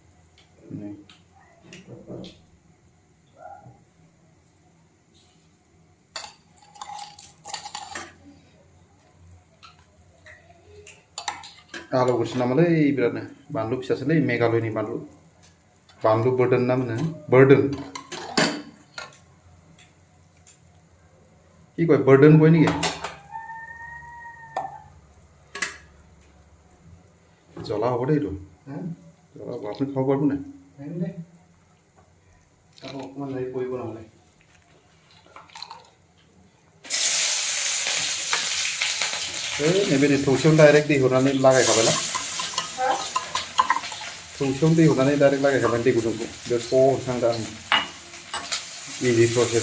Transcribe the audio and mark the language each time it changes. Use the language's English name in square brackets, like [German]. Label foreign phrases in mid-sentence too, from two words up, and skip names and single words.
[Bodo] आलौगोनसो नामालै बिरादनो। बानलु फिसासोलै, मेघालयनि बानलु। बानलु बोरदोन ना मोनो, बोरदोन। [Assamese] কি কয় বার্ডেন কয় নাকি? জ্বলা হ'ব দেই এইটো। জ্বলা হ'ব, আপুনি খাব পাৰিব নাই? অকণমান লাগি পৰিব নহ'লে। [Bodo] नैबे थौसियावनो डाइरेक्ट दै हरनानै लागायखाबाय ना? थौसियावनो दै हरनानै डाइरेक्ट लागायखाबाय दै गुदुंखौ। बे स' हरखांदा आं इजि प्रसेस।